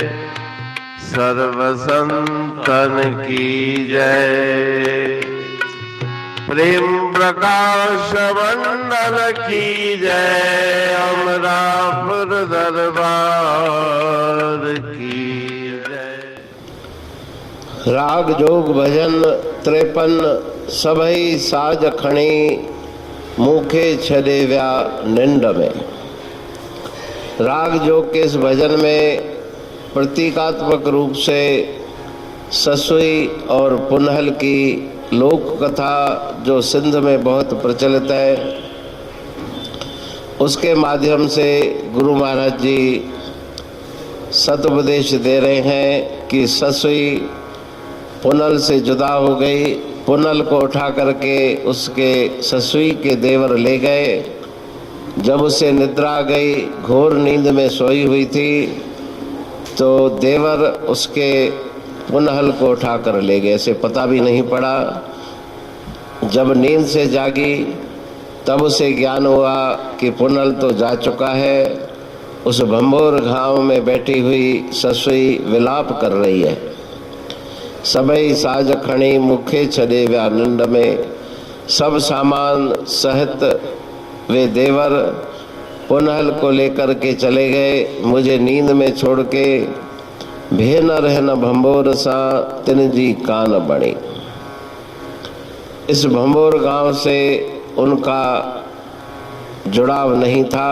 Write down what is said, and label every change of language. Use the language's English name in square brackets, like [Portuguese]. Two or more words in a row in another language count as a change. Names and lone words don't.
[Hindi] सर्व संतन की जय। प्रेम प्रकाश मंडल की जय। अमरापुर दरबार की जय। [Sindhi] राग जोग भजन 53 सभई साज खणी मुखे छदे व्या निंड में। [Hindi] राग जोग के इस भजन में प्रतीकात्मक रूप से ससुई और पुनहल की लोक कथा जो सिंध में बहुत प्रचलित है, उसके माध्यम से गुरु महाराज जी सदुपदेश दे रहे हैं कि ससुई पुनल से जुदा हो गई। पुनल को उठा करके उसके ससुई के देवर ले गए। जब उसे निद्रा आ गई, घोर नींद में सोई हुई थी, तो देवर उसके पुनहल को उठा कर ले गए। इसे पता भी नहीं पड़ा। जब नींद से जागी तब उसे ज्ञान हुआ कि पुनल तो जा चुका है। उस भंबोर घाव में बैठी हुई ससुई विलाप कर रही है। [Sindhi] सबई साज खणी मुखे छदे व्या निंड में। [Hindi] सब सामान सहित वे देवर पुनहल को लेकर के चले गए। मुझे नींद में छोड़ के [Sindhi] भे न रहन भंबोर सा तिन जी कान बणी। [Hindi] इस भंबोर गांव से उनका जुड़ाव नहीं था।